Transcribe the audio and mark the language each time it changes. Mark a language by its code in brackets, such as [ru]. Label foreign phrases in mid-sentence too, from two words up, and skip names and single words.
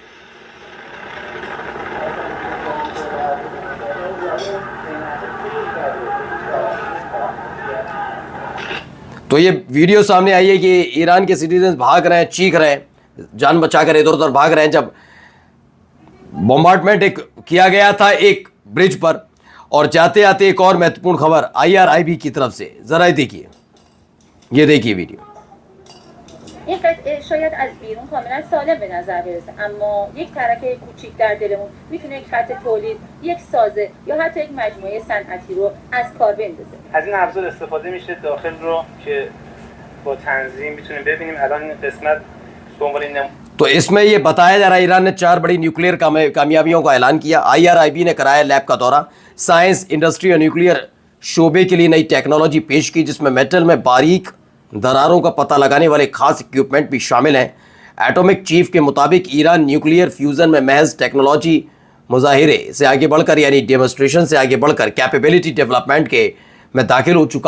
[hi] तो ये वीडियो सामने आई है कि ईरान के सिटीजन भाग रहे हैं, चीख रहे हैं, जान बचाकर इधर उधर भाग रहे हैं, जब बॉम्बार्डमेंट किया गया था एक ब्रिज पर। और जाते आते एक और महत्वपूर्ण खबर IRIB की तरफ से, जरा देखिए, ये देखिए वीडियो। [fa] این قطعه شاید از بیرون کاملا سالم به نظر برسه، اما یک ترک کوچیک در دلمون میتونه یک خط تولید، یک سازه یا حتی یک مجموعه صنعتی رو از کار بندازه. از این ابزار استفاده میشه داخل رو که با تنظیم میتونیم ببینیم الان این قسمت دنبال این [hi] तो इसमें ये बताया जा रहा है ईरान ने 4 बड़ी न्यूक्लियर कामयाबियों का ऐलान किया। IRIB ने कराया लैब का दौरा, [en] science, industry [hi] और न्यूक्लियर शोबे के लिए नई टेक्नोलॉजी पेश की, जिसमें मेटल में बारीक दरारों का पता लगाने वाले खास इक्विपमेंट भी शामिल हैं। एटॉमिक चीफ के मुताबिक ईरान [en] nuclear fusion [hi] में महज टेक्नोलॉजी मुजाहिरे से आगे बढ़कर, यानी डेमोस्ट्रेशन से आगे बढ़कर [en] capability development [hi] के में दाखिल हो चुका है।